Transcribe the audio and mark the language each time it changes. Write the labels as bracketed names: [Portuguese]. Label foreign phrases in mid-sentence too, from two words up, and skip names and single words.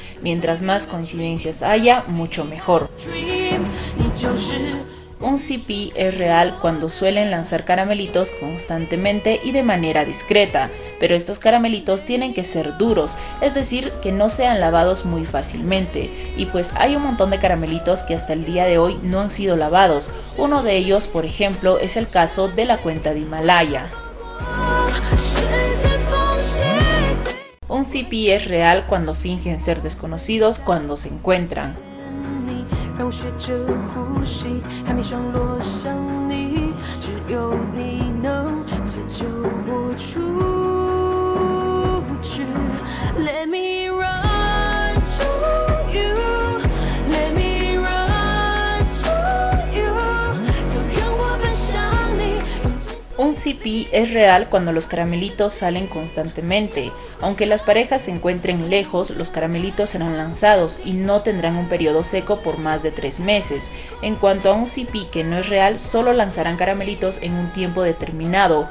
[Spanish] Mientras más coincidencias haya, mucho mejor. Un CP es real cuando suelen lanzar caramelitos constantemente y de manera discreta, pero estos caramelitos tienen que ser duros, es decir, que no sean lavados muy fácilmente, y pues hay un montón de caramelitos que hasta el día de hoy no han sido lavados. Uno de ellos, por ejemplo, es el caso de la cuenta de Himalaya. Un CP es real cuando fingen ser desconocidos cuando se encuentran. [Chinese] 让我学着呼吸，还没上落向你，只有你能解救我出去。 [English] Let me run to you, let me run to you， [Chinese] 就让我奔向你。 [Spanish] Un CP es real cuando los caramelitos salen constantemente. Aunque las parejas se encuentren lejos, los caramelitos serán lanzados y no tendrán un periodo seco por más de 3 meses. En cuanto a un CP que no es real, solo lanzarán caramelitos en un tiempo determinado.